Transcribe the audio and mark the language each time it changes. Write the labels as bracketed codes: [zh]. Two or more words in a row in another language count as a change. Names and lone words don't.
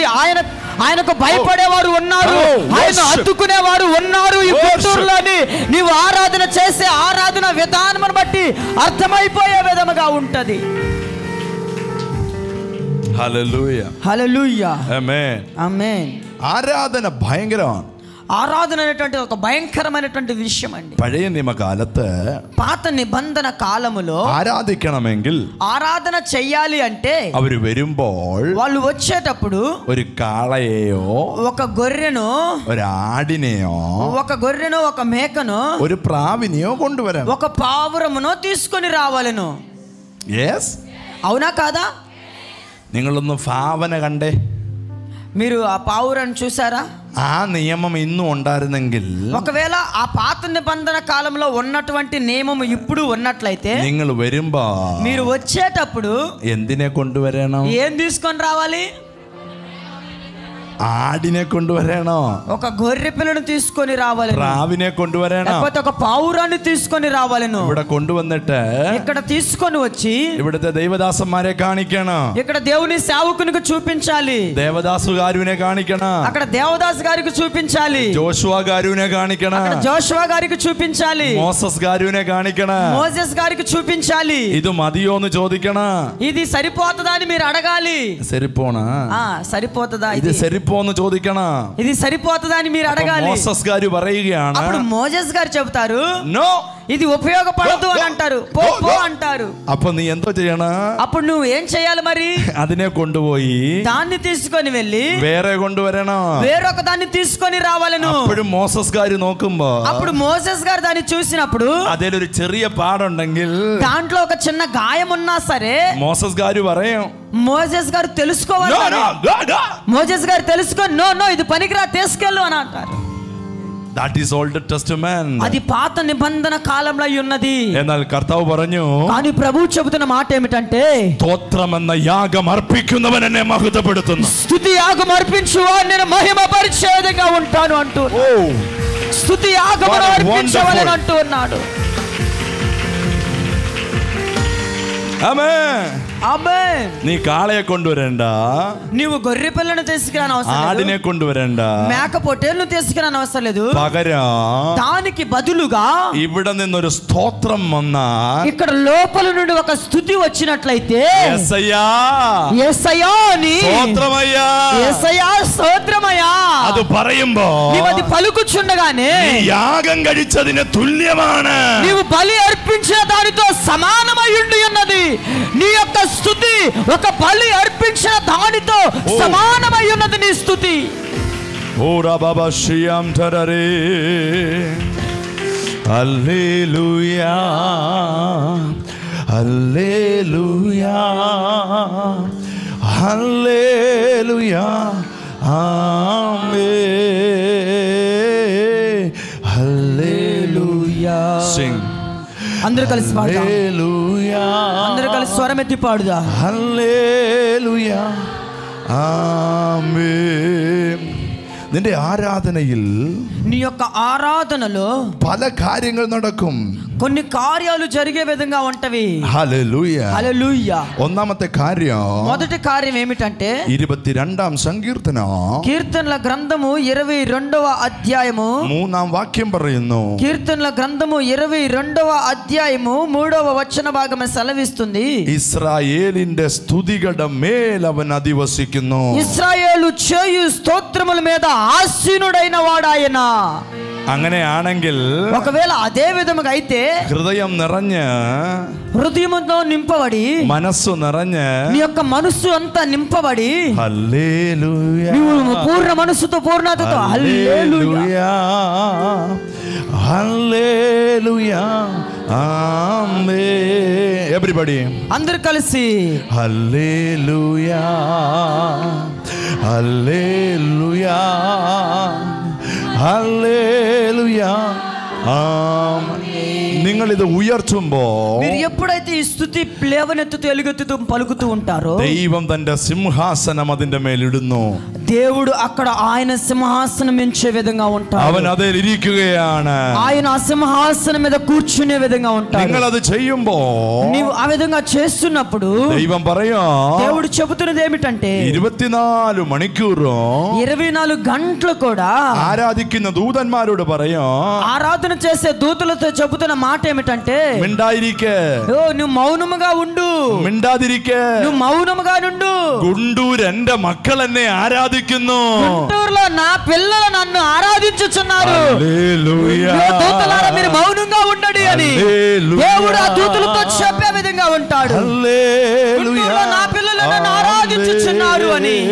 [te] ఆయనకు భయపడేవారు ఉన్నారు, ఆయన హత్తుకునేవారు ఉన్నారు ఈ గుంటూరులోని. నీవు ఆరాధన చేసే ఆరాధన విధానం బట్టి అర్థమైపోయే విధముగా ఉంటది. [ml] ഹല്ലേലൂയ, [te] హల్లెలూయా, [ml] ആമేൻ, [te] ఆమేన్. [ml] ആരാധന ഭയങ്കരമാണ്. [te] ఆరాధన అనేటువంటి ఒక భయంకరమైనటువంటి విషయం అండి. [ml] പഴയ നിയമകാലത്ത് [te] పాత నిబంధన కాలములో [ml] ആരാധിക്കണമെങ്കിൽ [te] ఆరాధన చెయ్యాలి అంటే [ml] അവര് വരുമ്പോൾ [te] వాళ్ళు వచ్చేటప్పుడు [ml] ഒരു കാളയെയോ [te] ఒక గొర్రెను, [ml] ഒരു ആടിനെയോ [te] ఒక మేకను, [ml] ഒരു പ്രാവിനെയോ കൊണ്ടുവരണം. [te] ఒక పావురమును తీసుకొని రావాలను. [ml] യെസ്, [te] అవునా కాదా? [ml] നിങ്ങളൊന്ന് ഭാവന കണ്ടേ. [te] మీరు ఆ పావురాన్ని చూసారా? [ml] ആ നിയമം ഇന്നും ഉണ്ടായിരുന്നെങ്കിൽ, [te] ఒకవేళ ఆ పాత నిబంధన కాలంలో ఉన్నటువంటి నియమం ఇప్పుడు ఉన్నట్లయితే, [ml] നിങ്ങൾ വരുമ്പോ [te] మీరు వచ్చేటప్పుడు [ml] എന്തിനെ കൊണ്ടുവരണം? [te] ఏం తీసుకొని రావాలి? [ml] ആടിനെ കൊണ്ടുവരണോ? [te] ఒక గొర్రె పిల్లను తీసుకొని రావాలి, [ml] പ്രാവിനെ കൊണ്ടുവരണോ? [te] లేకపోతే ఒక పావురాన్ని తీసుకొని రావాలను. [ml] ഇവിടെ കൊണ്ടുവന്നിട്ട് [te] ఇక్కడ తీసుకొని వచ్చి [ml] ഇവിടുത്തെ ദൈവദാസന്മാരെ കാണിക്കണം. [te] ఇక్కడ దేవుని సేవకునికి చూపించాలి, [ml] ദേവദാസ് ഗാരുവിനെ കാണിക്കണം. [te] అక్కడ దేవదాస్ గారికి చూపించాలి, [ml] ജോഷുവ ഗാരുവിനെ കാണിക്കണം. [te] అక్కడ జోషువా గారికి చూపించాలి, [ml] മോസസ് ഗാരുവിനെ കാണിക്കണം. [te] మోసెస్ గారికి చూపించాలి. [ml] ഇത് മതിയോ എന്ന് ചോദിക്കണം. [te] ఇది సరిపోతుందా అని మీరు అడగాలి. [ml] സെരിപ്പോണ [te] సరిపోతుందా, [ml] ഇത് സെരിപ്പോന്ന് ചോദിക്കണം. [te] ఇది సరిపోతుందా అని మీరు అడగాలి. [ml] മോസസ് ഗാരു പറയുകയാണ്, [te] అప్పుడు మోసెస్ గారు చెబుతారు, నో, ఇది ఉపయోగపడదు అని అంటారు. పో పో అంటారు. [ml] അപ്പൊ നീ എന്തോ ചെയ്യണം? [te] అప్పుడు నువ్వు ఏం చేయాలి మరి? [ml] അതിനെ കൊണ്ടുപോയി [te] దాన్ని తీసుకొని వెళ్ళి [ml] വേറെ കൊണ്ടുവരണം. [te] వేరొక దాన్ని తీసుకొని రావాలను. [ml] അപ്പോഴും മോസസ് ഗാരു നോക്കുമ്പോ [te] అప్పుడు మోసెస్ గారు దాన్ని చూసినప్పుడు [ml] അതിലൊരു ചെറിയ പാടുണ്ടെങ്കിൽ [te] దాంట్లో ఒక చిన్న గాయం ఉన్నా సరే [ml] മോസസ് ഗാരു പറയും, [te] మోసెస్ గారు తెలుసుకోవాలి. [en] "No, no, go, go." [te] మోసెస్ గారు తెలుసుకొని నో ఇది పనికిరా, తీసుకెళ్ళు అని అంటారు. [en] That is Old Testament. [te] అది పాత నిబంధన కాలంలో ఉన్నది. [ml] എന്നാൽ കർത്താവ് പറഞ്ഞു, [te] కానీ ప్రభు చెబుతున్న మాట ఏమిటంటే, [ml] സ്തോത്രമെന്ന യാഗം അർപ്പിക്കുന്നവൻ എന്നെ മഹത്വപ്പെടുത്തുന്നു. [te] స్తుతి యాగం అర్పించు నేను మహిమ పరిచే విధంగా ఉంటాను అంటూ, స్తుతి యాగం అర్పించవాలని అంటూ ఉన్నాడు. [ml] ആമേൻ. [te] ఆమేన్. [ml] നീ കാളയെ കൊണ്ടുവരണ്ട, [te] నీవు గొర్రె పిల్లను తీసుకురాని అవసరం లేదు, [ml] ആടിനെ കൊണ്ടുവരണ്ട. [te] మేక పొట్టేలను తీసుకురాని అవసరం లేదు. [ml] പകരം [te] దానికి బదులుగా [ml] ഇവിടെ നിന്നൊരു സ്തോത്രം വന്നാൽ, [te] ఇక్కడ లోపల నుండి ఒక స్తుతి వచ్చినట్లయితే, [ml] യേസയ്യാ, [te] యేసయ్యా అని, [ml] സ്തോത്രമയ്യാ, [te] యేసయ్యా స్తోత్రమయ్యా [ml] അത് പറയുമ്പോ [te] నీవు అది పలుకుచుండగానే [ml] നീ യാഗം കഴിച്ചതിന് തുല്യമാണ്. [te] నీవు బలి అర్పించిన దానితో సమానమై ఉండి ఉన్నది. నీ యొక్క స్తుతి ఒక బలి అర్పించిన దానితో సమానమై ఉన్నది నీ స్తుతి. ఓరా బాబా శ్రీయాం తరరే, హల్లెలూయా, హల్లెలూయా, హల్లెలూయా, ఆమేన్, హల్లెలూయా. సింగ్. అందరూ కలిసి పాడుదాం. హల్లెలూయా. అందరూ కలిసి స్వరం ఎత్తి పాడుదా. [ml] ഹല്ലേലൂയ, ആമേൻ. നിന്റെ ആരാധനയിൽ [te] నీ యొక్క ఆరాధనలో [ml] പല കാര്യങ്ങൾ നടക്കും. [te] కొన్ని కార్యాలు జరిగే విధంగా ఉంటవి. [ml] ഹല്ലേലൂയ. [te] హల్లెలూయా. [ml] ഒന്നാമത്തെ കാര്യം, [te] మొదటి కార్యం ఏమిటంటే [ml] 22ാം സങ്കീർത്തനം [te] కీర్తనల గ్రంథము 22వ అధ్యాయము [ml] 3ാം വാക്യം പറയുന്നു. [te] కీర్తనల గ్రంథము 22వ అధ్యాయము 3వ వచన భాగం సెలవిస్తుంది, [ml] ഇസ്രായേലിന്റെ സ്തുതികളുടെ മേൽ അവൻ അധിവസിക്കുന്നു. [te] ఇశ్రాయేలు చేయు స్తోత్రముల మీద ఆసీనుడైన వాడాయన. [ml] അങ്ങനെയാണെങ്കിൽ [te] ఒకవేళ అదే విధముగా అయితే [ml] ഹൃദയം നിറഞ്ഞ്, [te] హృదయముతో నింపబడి, [ml] മനസ്സു നിറഞ്ഞ്, [te] నీ యొక్క మనస్సు అంతా నింపబడి, హల్లెలూయ, నీవు పూర్ణ మనస్సుతో పూర్ణతతో హల్లెలూయా, హల్లెలూయా, ఆమేన్. ఎవ్రీబడీ అందరూ కలిసి హల్లెలూయా, హల్లెలూయా, హల్లెలూయా, ఆమేన్. [ml] നിങ്ങൾ ഇത് ഉയർത്തുമ്പോൾ, [te] మీరు ఎప్పుడైతే ఈ స్తుతి లేవనెత్తుతూ ఎలుగెత్తుతూ పలుకుతూ ఉంటారో, [ml] ദൈവം തന്റെ സിംഹാസനം അതിന്റെ മേലിടുന്നു. [te] దేవుడు అక్కడ ఆయన సింహాసనం ఎంచే విధంగా ఉంటాడు. [ml] അവൻ അതിൽ ഇരിക്കുകയാണ്. [te] ఆయన ఆ సింహాసనం మీద కూర్చునే విధంగా ఉంటాడు. [ml] നിങ്ങൾ അത് ചെയ്യുമ്പോൾ [te] నీవు ఆ విధంగా చేస్తున్నప్పుడు [ml] ദൈവം പറയാ, [te] దేవుడు చెబుతున్నది ఏమిటంటే [ml] 24 മണിക്കൂറും [te] 24 గంటలు కూడా [ml] ആരാധിക്കുന്ന ദൂതന്മാരോട് പറയാ, [te] ఆరాధన చేసే దూతలతో చెబుతున్న మాట ఏమిటంటే, [ml] മിണ്ടായിരിക്കെ, [te] ఓ నువ్వు మౌనముగా ఉండు, [ml] മിണ്ടാതിരിക്കെ, [te] నువ్వు మౌనముగా నుండు. [ml] ഗുണ്ടൂർ എന്റെ മക്കൾ എന്നെ ആരാധിക്കുന്നു ആരാധിക്കുന്നു. [te] గుంటూరులో నా పిల్లలు నన్ను ఆరాధించుచున్నారు. హల్లెలూయా. దూతలారా మీరు మౌనంగా ఉండండి అని దేవుడు ఆ దూతలతో చెప్పే విధంగా ఉంటాడు. గుంటూరులో నా పిల్లలు నన్ను ఆరాధించుచున్నారు అని.